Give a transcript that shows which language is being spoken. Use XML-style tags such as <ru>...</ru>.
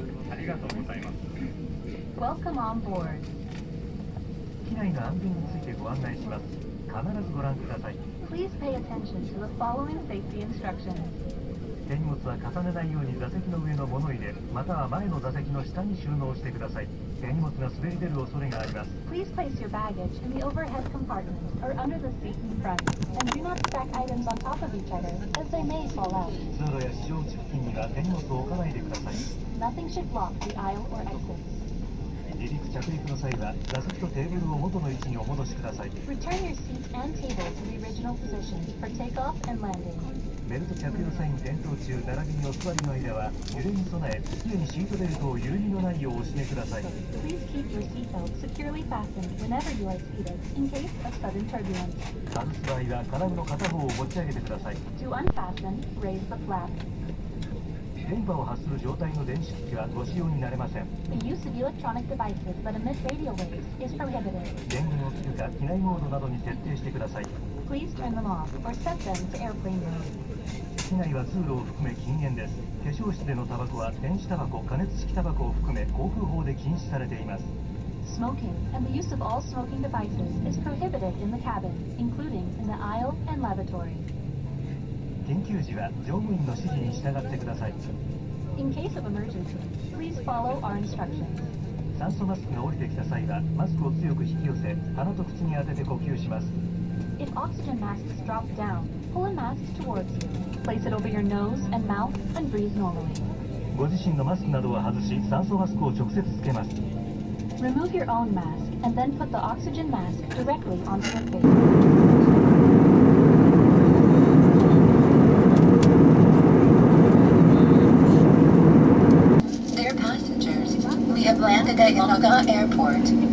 <ja>ありがとうございます。</ja> <en>Welcome on board.</en> <ja>機内の安全についてご案内します。必ずご覧ください。</ja> <en>Please pay attention to the following safety instructions.</en> <ja>手荷物は重ねないように座席の上の物入れ、または前の座席の下に収納してください。手荷物が滑り出る恐れがあります。</ja> <en>Please place your baggage in the overhead compartment or under the seat in front, and do not stack items on top of each other, as they may fall out.</en> <ja>通路や非常口付近には手荷物を置かないでください。</ja> <en>Nothing should block the aisle or exit.</en> <ja>離陸着陸の際は座席とテーブルを元の位置にお戻しください。</ja> <en>Return your seat and table to the original position for takeoff and landing.</en> <ja>ベルト着用際に点灯中並びにお座りの間は揺れに備え、常にシートベルトを緩みのないようお締めください。</ja> <en>Please keep your seatbelt securely fastened whenever you are seated in case of sudden turbulence.</en> <ja>外す場合は金具の片方を持ち上げてください。</ja> <en>To unfasten, raise the flap.</en> <ja>電波を発する状態の電子機器はご使用になれません。</ja> <en>The use of electronic devices that emit radio waves is prohibited.</en> <ja>電源を切るか機内モードなどに設定してください。</ja> <en>Please turn them off or set them to airplane mode.</en> <ja>機内は通路を含め禁煙です。化粧室でのタバコは電子タバコ、加熱式タバコを含め航空法で禁止されています。</ja> <en>Smoking and the use of all smoking devices is prohibited in the cabin, including in the aisle and lavatory.</en> <ja>緊急時は乗務員の指示に従ってください。</ja> <en>In case of emergency, please follow our instructions.</en> <ja>酸素マスクが降りてきた際はマスクを強く引き寄せ、鼻と口に当てて呼吸します。</ja> <en>If oxygen masks drop down, pull a mask towards you. Place it over your nose and mouth and breathe normally.</en> <ja>ご自身のマスクなどは外し、酸素マスクを直接つけます。</ja> <en>Remove your own mask and then put the oxygen mask directly onto your face. Dear passengers, we have landed at Yonago Airport.</en>